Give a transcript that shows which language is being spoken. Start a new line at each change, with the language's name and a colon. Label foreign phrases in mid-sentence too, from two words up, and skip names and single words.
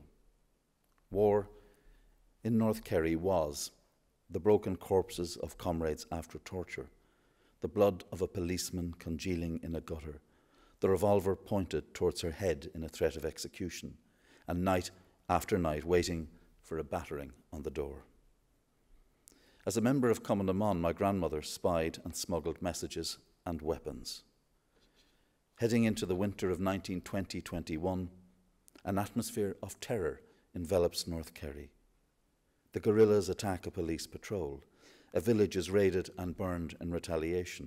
English: War in North Kerry was the broken corpses of comrades after torture, the blood of a policeman congealing in a gutter, the revolver pointed towards her head in a threat of execution, and night after night waiting for a battering on the door. As a member of Cumann na mBan, my grandmother spied and smuggled messages and weapons. Heading into the winter of 1920-21, an atmosphere of terror envelops North Kerry. The guerrillas attack a police patrol. A village is raided and burned in retaliation.